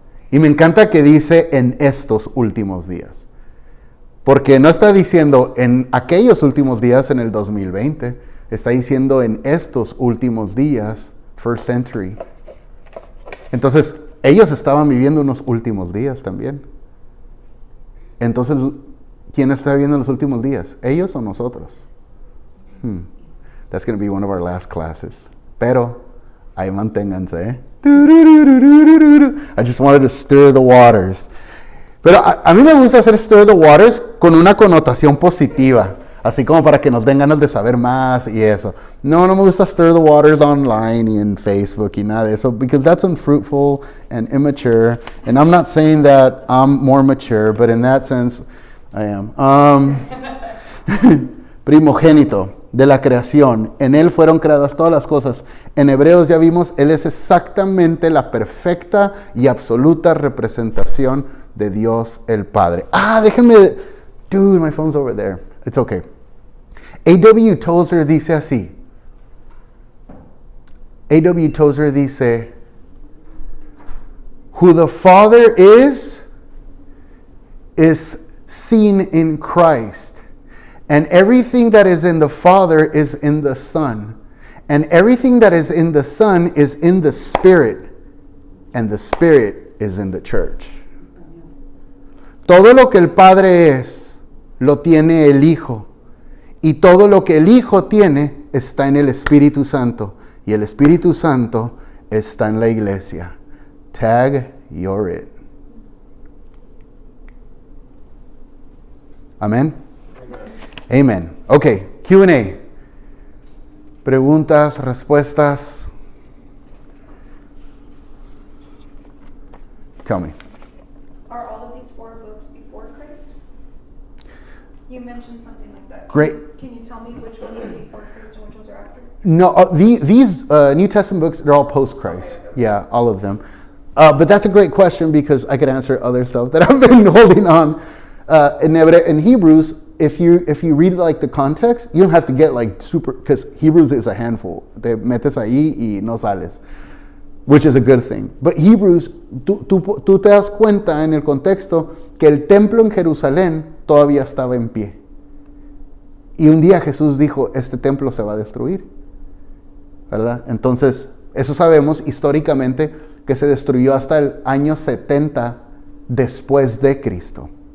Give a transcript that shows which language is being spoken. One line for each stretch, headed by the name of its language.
Spanish: Y me encanta que dice en estos últimos días. Porque no está diciendo en aquellos últimos días en el 2020. Está diciendo en estos últimos días
English: first century.
Spanish: Entonces, ellos estaban viviendo unos últimos días también. Entonces, ¿quién está viviendo los últimos días? ¿Ellos o nosotros?
English: That's going to be one of our last classes.
Spanish: Pero, ahí manténganse, ¿eh?
English: I just wanted to stir the waters.
Spanish: Pero a mí me gusta hacer
English: stir the waters
Spanish: con una connotación positiva. Así como para que nos den ganas de saber más y eso. No me gusta
English: stir the waters
Spanish: online y en Facebook y nada de eso.
English: Because that's unfruitful and immature. And I'm not saying that I'm more mature, but in that sense, I am.
Spanish: Primogénito de la creación. En Él fueron creadas todas las cosas. En Hebreos ya vimos, Él es exactamente la perfecta y absoluta representación de Dios el Padre. Déjenme...
English: Dude, my phone's over there. It's okay. A.W. Tozer
Spanish: dice así.
English: A.W. Tozer
Spanish: dice,
English: who the Father is seen in Christ. And everything that is in the Father is in the Son. And everything that is in the Son is in the Spirit. And the Spirit is in the church.
Spanish: Todo lo que el Padre es, lo tiene el Hijo. Y todo lo que el Hijo tiene está en el Espíritu Santo. Y el Espíritu Santo está en la iglesia.
English: Tag, you're it. Amén. Amen. Ok, Q&A.
Spanish: Preguntas, respuestas.
English: Tell me. Are all of these 4 books before Christ? You mentioned something like that. Great. Can you tell me which ones are before Christ and which ones are after? No, these New Testament books, they're all post-Christ. Yeah, all of them. But that's a great question because I could answer other stuff that I've been holding on. In Hebrews, if you read like the context, you don't have to get like super, because Hebrews is a handful.
Spanish: Te metes ahí y no sales,
English: which is a good thing. But
Spanish: Hebrews, tú te das cuenta en el contexto que el templo en Jerusalén todavía estaba en pie. Y un día Jesús dijo, este templo se va a destruir, ¿verdad? Entonces, eso sabemos históricamente que se destruyó hasta el año 70 después de Cristo.